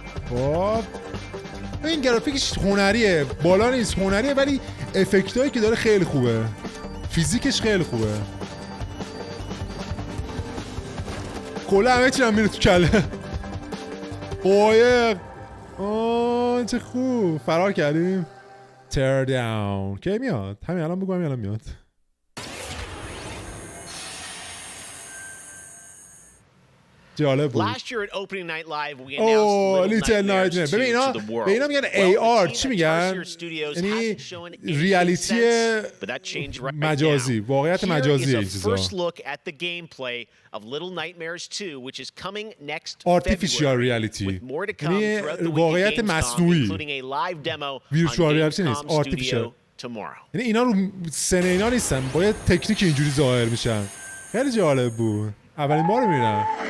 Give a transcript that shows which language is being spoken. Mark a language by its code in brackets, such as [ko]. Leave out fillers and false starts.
[fa] خب این گرافیکش هنریه بالا نیست هنریه ولی افکتایی که داره خیلی خوبه فیزیکش خیلی خوبه کلا همه چی هم میره تو کله قایق چه خوب فرار کردیم Teardown کی میاد همین الان بگو همین الان میاد جالب بود. [en] Last year at Opening Night Live we announced Little Nightmares [fa] ببین اینا به اینا میگن AR چی میگن؟ یعنی ریالیتی مجازی واقعیت مجازی این چیزا. [en] First look at the gameplay of Little Nightmares 2 which is coming next [fa] Artificial reality یعنی واقعیت مصنوعی Virtual reality نیست Artificial یعنی اینا رو سن اینا نیستن باید تکنیک اینجوری ظاهر میشن خیلی جالب بود اولین بار میبینم